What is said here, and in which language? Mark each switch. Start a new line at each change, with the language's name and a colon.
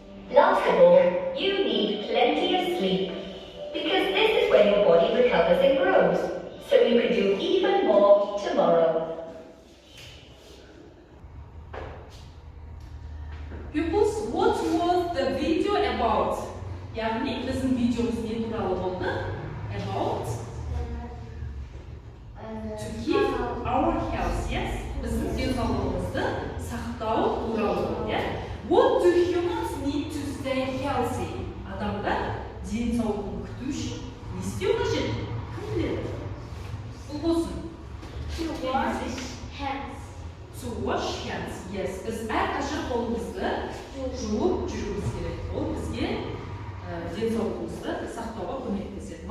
English: Last of all, you need plenty of sleep, because this is when your body recovers and grows, so you can do even more tomorrow. Pupils, what was the video about?
Kazakh: Яғни біздің видеомыз не туралы болды?
English: About to keep our health, yes?
Kazakh: Біздің денсаулығымызды сақтау туралы, yeah?
English: What do humans need to stay healthy?
Kazakh: Адамдар денсаулығын күту үшін не істеу қажет? Кім біледі? Бұл болсын.
English: To wash hands. To wash hands, yes.
Kazakh: Біз әрқашан қолымызды жуып жүруіміз керек. Ол бізге денсаулығымызды сақтауға көмектеседі.